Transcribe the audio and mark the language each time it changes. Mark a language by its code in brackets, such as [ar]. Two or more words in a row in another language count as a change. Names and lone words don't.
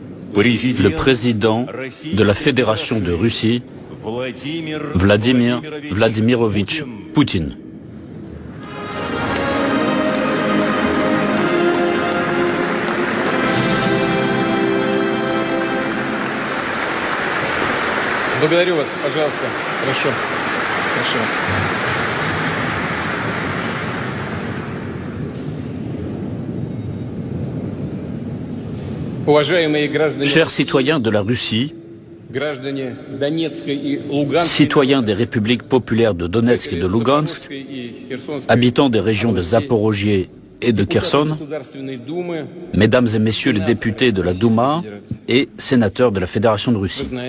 [fr] le président de la Fédération de Russie, Vladimir Vladimirovitch Poutine. [ru] Благодарю вас, пожалуйста. Хорошо. Прошу вас. [fr] Chers citoyens de la Russie, citoyens des républiques populaires de Donetsk et de Lugansk, habitants des régions de Zaporožié et de Kherson, mesdames et messieurs les députés de la Douma et sénateurs de la Fédération de Russie.